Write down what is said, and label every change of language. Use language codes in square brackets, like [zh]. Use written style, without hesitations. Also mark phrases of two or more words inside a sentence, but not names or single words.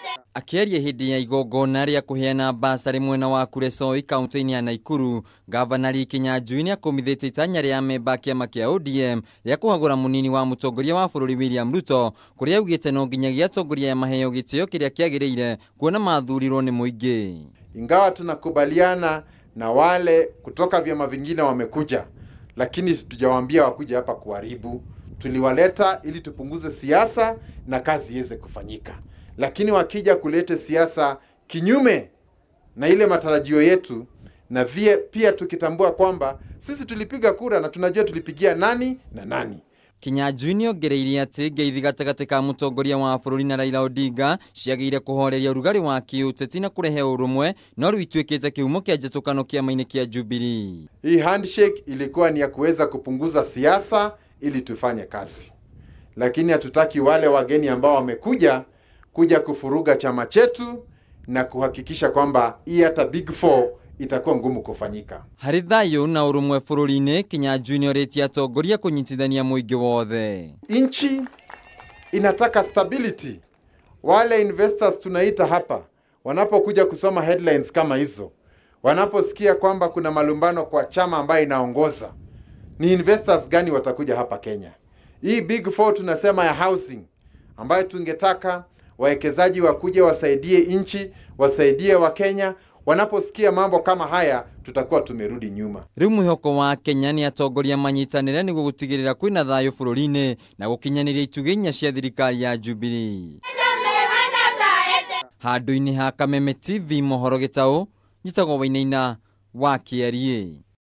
[ki] Kiarie hindi ya igongona ria kuheana basari mwena wa Kuresoi kaunti-ini ya Nakuru, Ngavana Lee Kinyanjui ni akomithitie itanya ria memba kiama kia ODM ria kuhagura munini wa mutongoria wa bururi William Ruto, kuria augite no nginyagia atongoria ya maheo gitio kiria kiagiriire kuona mathurirwo ni muingi. [sw] Ingawa tunakubaliana na wale kutoka vyama vingine wamekuja, lakini tujawaambia wakuja hapa kuharibu. Tuliwaleta ili tupunguze siasa na kazi iweze kufanyika. Lakini wakija kulete siasa kinyume na ile matarajio yetu, na pia tukitambua kwamba sisi tulipiga kura na tunajua tulipigia nani na nani. [ki] Kinyanjui ni ongereirie ati ngeithi gatagati ka mutongoria wa bururi na Raila Odinga ciagire kuhoreria urugari wa kiuteti na kurehe urumwe, no rwituikite kihumo kia njatukano kiama-ini kia Jubilee. [sw] Hii handshake ilikuwa ni ya kuweza kupunguza siasa ili tufanye kazi. Lakini hatutaki wale wageni ambao wamekuja kufuruga chama chetu na kuhakikisha kwamba hii hata Big Four itakuwa ngumu kufanyika. [ki] Hari thayu na urumwe bururi-ini, Kinyanjui ni oretie atongoria kunyitithania muingi wothe. [sw] Inchi inataka stability. Wale investors tunaita hapa wanapokuja kusoma headlines kama hizo, wanaposikia kwamba kuna malumbano kwa chama ambayo inaongoza, ni investors gani watakuja hapa Kenya? Hii Big Four tunasema ya housing, ambayo tungetaka wawekezaji wakuje wasaidie inchi, wasaidie wa Kenya. Wanaposikia mambo kama haya, tutakuwa tumerudi nyuma. [ki] Riu mwihoko wa Kenya ni atongoria manyitanire niguo gutigirira kwina thayu bururi-ini na gukinyaniria itugi inya cia thirikari ya Jubilee. Handu-ini ha Kameme TV mohoro gitau, njitagwo Wainaina wa Kiarie.